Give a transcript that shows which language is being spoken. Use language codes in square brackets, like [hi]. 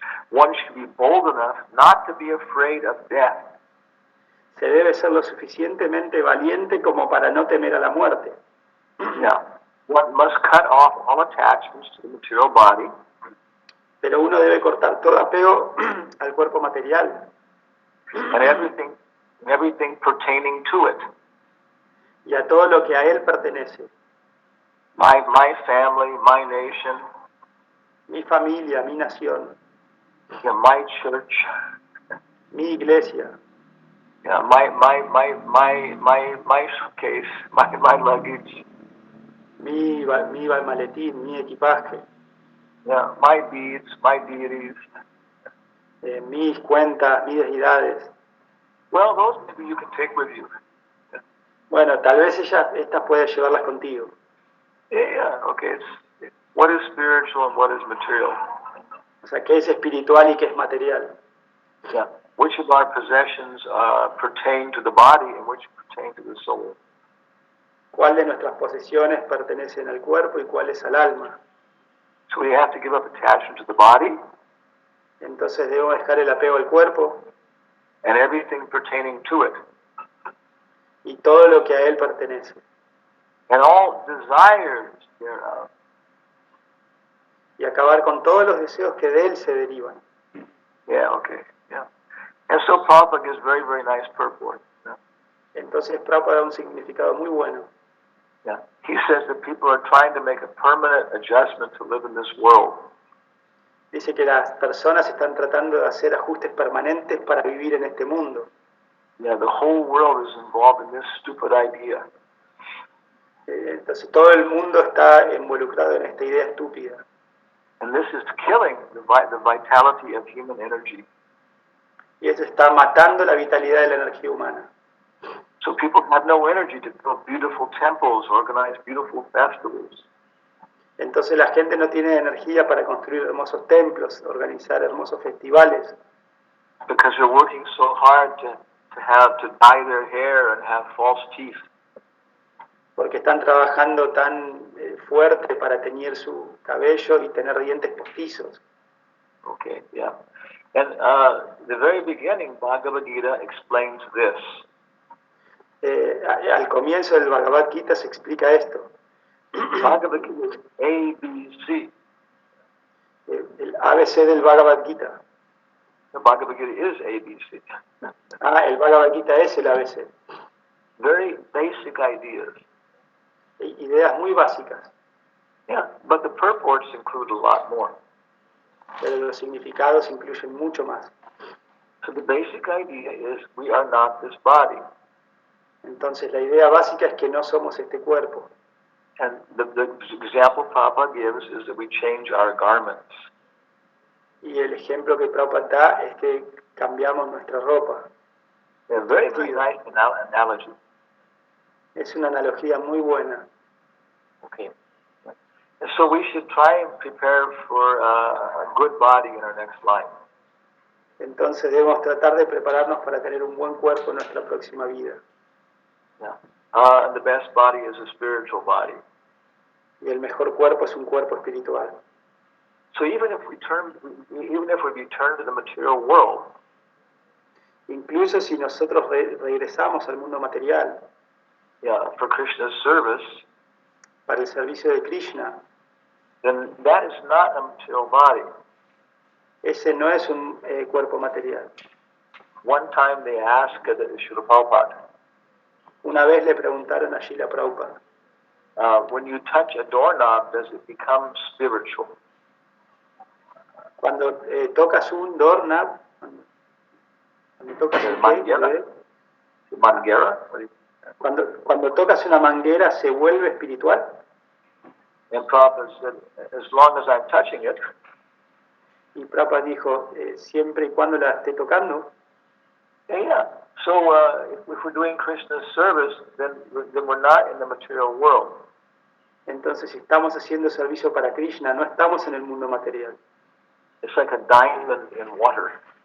[en] one should be bold enough not to be afraid of death. [es] se debe ser lo suficientemente valiente como para no temer a la muerte. [en] Yeah. One must cut off all attachments to the material body. [es] Pero uno debe cortar todo apego al cuerpo material [en] And everything pertaining to it. [es] y a todo lo que a él pertenece. [en] My family, my nation, [es] Mi familia, mi nación, [en] my church, [es] mi iglesia, [en] my suitcase, my luggage, [es] mi maletín, mi equipaje, [en] my beads, my deities. [es] mis cuentas, mis deidades. [en] Well, those maybe you can take with you. [es] Bueno, tal vez estas puedes llevarlas contigo. [en] Yeah, okay. It's what is spiritual and what is material. [es] O sea, qué es espiritual y qué es material. [en] Yeah. Which of our possessions pertain to the body and which pertain to the soul? [es] ¿Cuál de nuestras posesiones pertenecen al cuerpo y cuáles al alma? [en] So we have to give up attachment to the body [es] Entonces debemos dejar el apego al cuerpo [en] and everything pertaining to it, [es] y todo lo que a él pertenece. [en] and all desires thereof. [es] Y acabar con todos los deseos que de él se derivan. [en] Yeah, okay, yeah. And so Prabhupada gives very, very nice purport. Yeah. [es] Entonces Prabhupada da un significado muy bueno. [en] Yeah. He says that people are trying to make a permanent adjustment to live in this world. [es] Dice que las personas están tratando de hacer ajustes permanentes para vivir en este mundo. [en] Yeah, the whole world is involved in this stupid idea. [es] Entonces todo el mundo está involucrado en esta idea estúpida. [en] And this is killing the vitality of human energy. [es] Y eso está matando la vitalidad de la energía humana. [en] So people have no energy to build beautiful temples, organize beautiful festivals. [es] Entonces la gente no tiene energía para construir hermosos templos, organizar hermosos festivales, [en] Because they're working so hard to dye their hair and have false teeth. [es] porque están trabajando tan fuerte para teñir su cabello y tener dientes postizos. [en] Okay, yeah. And the very beginning, Bhagavad Gita explains this. [es] Al comienzo del Bhagavad Gita se explica esto. [en] Bhagavad Gita is ABC. [es] El ABC del Bhagavad Gita. [en] The Bhagavad Gita is ABC. [es] El Bhagavad Gita es el ABC. [en] Very basic ideas. [es] Ideas muy básicas, [en] Yeah, but the purports include a lot more. [es] pero los significados incluyen mucho más. [en] So the basic idea is we are not this body. [es] Entonces la idea básica es que no somos este cuerpo. [en] And the example Prabhupada gives is that we change our garments. [es] Y el ejemplo que Prabhupada da es que cambiamos nuestra ropa. [en] A very, very nice analogy. [es] Es una analogía muy buena. [en] Okay. And so we should try and prepare for a good body in our next life. [es] Entonces debemos tratar de prepararnos para tener un buen cuerpo en nuestra próxima vida. [en] Yeah. And the best body is a spiritual body. [es] Y el mejor cuerpo es un cuerpo espiritual. [en] So even if we return to the material world, [es] Incluso si nosotros regresamos al mundo material [en] yeah, for Krishna's service, [es] para el servicio de Krishna, [en] then that is not a material body. [es] ese no es un cuerpo material. [en] One time they asked Srila Prabhupada, [es] Una vez le preguntaron a Srila Prabhupada, [en] when you touch a doorknob, does it become spiritual? [es] cuando tocas un doorknob, cuando tocas un Manguera? Manguera? cuando tocas una manguera, ¿se vuelve espiritual? [en] And Prabhupada said, as long as I'm touching it, [es] Y Prabhupada dijo, siempre y cuando la esté tocando, [en] yeah. So if we're doing Krishna's service, then we're not in the material world. [es] entonces si estamos haciendo servicio para Krishna, no estamos en el mundo material. [en] It's like a diamond in water.